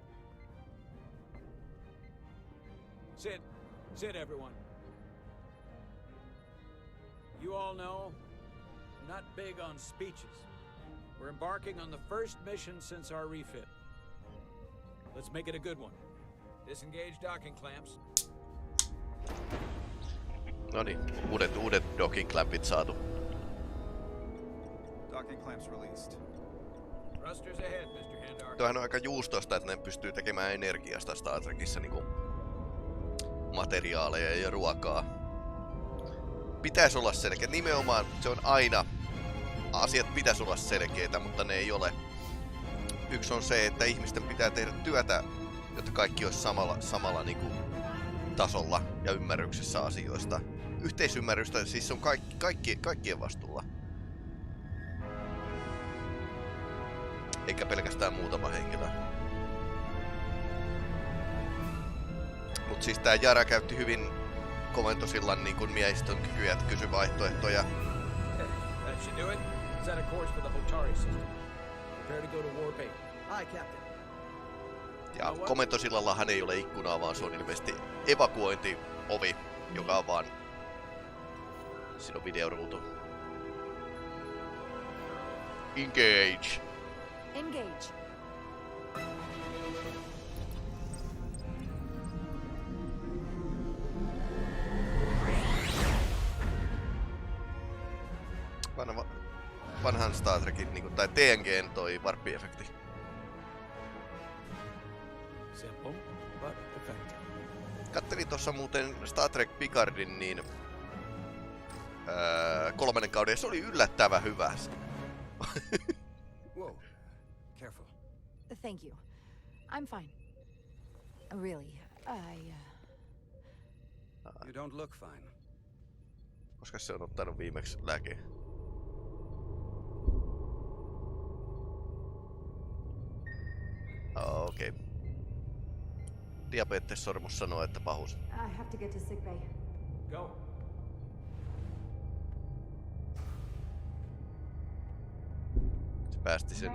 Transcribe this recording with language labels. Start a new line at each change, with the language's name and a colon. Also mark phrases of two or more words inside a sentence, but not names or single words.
English: Sit everyone. You all know, I'm not big on speeches. We're embarking on the first mission since our refit. Let's make it a good one. Disengage docking clamps.
Finnish: Noniin, uudet
English: docking clampit
Finnish: saatu.
English: Docking clamps released. Thrusters ahead, Mr. Handar.
Finnish: Tuohan on aika juustoista, että ne pystyy tekemään energiasta Star Trekissa niinku materiaaleja ja ruokaa. Pitäisi olla selkeä. Nimenomaan se on aina. Asiat pitäisi olla selkeitä, mutta ne ei ole. Yksi on se, että ihmisten pitää tehdä työtä, jotta kaikki olisi samalla niinku tasolla ja ymmärryksessä asioista. Yhteisymmärrystä siis on kaikkien vastuulla. Eikä pelkästään muutama henkilö. Mut siis tää Jara käytti hyvin komentosillan niin kuin miehistön kykyjä, että kysyi vaihtoehtoja.
English: That should do it. Set a course for the Hotari system. Prepare to go to warp 8. Aye, Captain.
Finnish: Ja komentosillallahan ei ole ikkunaa, vaan se on ilmeisesti evakuointiovi, joka on vaan... Siinä on videoruutu.
English: Engage! Engage.
Finnish: Vanhan Star Trekin, niinku, tai TNG:n toi warppi-efekti.
English: Simple, but effective.
Finnish: Kattelin tossa muuten Star Trek Picardin niin 3. kauden, ja se oli yllättävän hyvä.
English: Whoa. Careful. Thank you. I'm fine. Really, You don't look fine.
Finnish: Koska se on ottanut viimeksi lääkeä? Okei. Okay. Diabetes-sormus sanoo, että pahus.
English: I have to get to sickbay. Go.
Finnish: Se päästi sen...